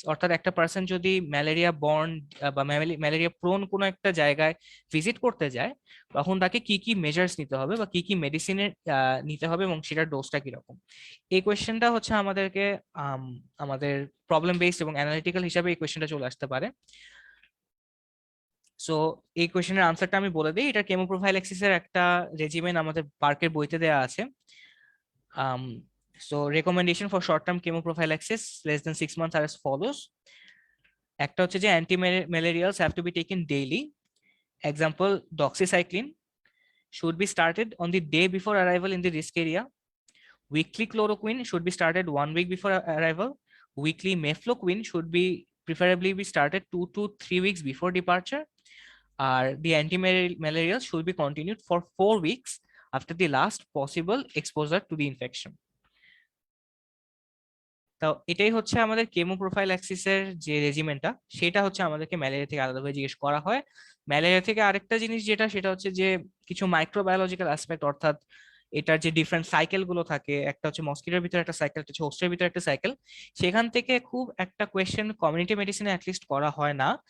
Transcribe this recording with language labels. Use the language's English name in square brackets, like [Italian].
[Bangla] অর্থাৎ একটা পার্সন যদি ম্যালেরিয়া বর্ন বা ম্যালেরিয়া প্রোন কোনো একটা জায়গায় ভিজিট করতে যায়, তখন তাকে কি কি মেজার্স নিতে হবে বা কি কি মেডিসিনের নিতে হবে এবং সেটার ডোজটা কিরকম। এই কোয়েশ্চেনটা হচ্ছে আমাদেরকে আম, আমাদের প্রবলেম বেসড এবং অ্যানালিটিক্যাল হিসাবে এই কোয়েশ্চেনটা চলে আসতে পারে। সো এই কোয়েশ্চেনের আনসারটা আমি বলে দিই। এটা কেমোপ্রোফাইল্যাক্সিসের একটা রেজিমেন্ট আমাদের পার্কের বইতে দেওয়া আছে। [English] So recommendation for short-term chemoprophylaxis less than 6 months are as follows. [Bangla] একটা হচ্ছে যে [English] anti-malarials have to be taken daily. Example, doxycycline should be started on the day before arrival in the risk area. Weekly chloroquine should be started 1 week before arrival. Weekly mefloquine should be preferably be started 2 to 3 weeks before departure. The anti-malarials should be continued for 4 weeks after the last possible exposure to the infection. [Bangla] তো এটাই হচ্ছে আমাদের chemo profile অ্যাক্সিসের যে রেজিমেন্টটা, সেটা হচ্ছে আমাদেরকে malaria থেকে আলাদাভাবে জিজ্ঞেস করা হয়। ম্যালেরিয়া থেকে আরেকটা জিনিস যেটা, সেটা হচ্ছে যে কিছু মাইক্রোবায়োলজিক্যাল অ্যাসপেক্ট, অর্থাৎ এটার যে ডিফারেন্ট সাইকেল গুলো থাকে, একটা হচ্ছে মস্কিটোর ভিতরে একটা সাইকেল, একটা হচ্ছে হোস্টের ভিতরে একটা সাইকেল, সেখান থেকে খুব একটা কোয়েশ্চেন কমিউনিটি মেডিসিনে অ্যাটলিস্ট করা হয় না।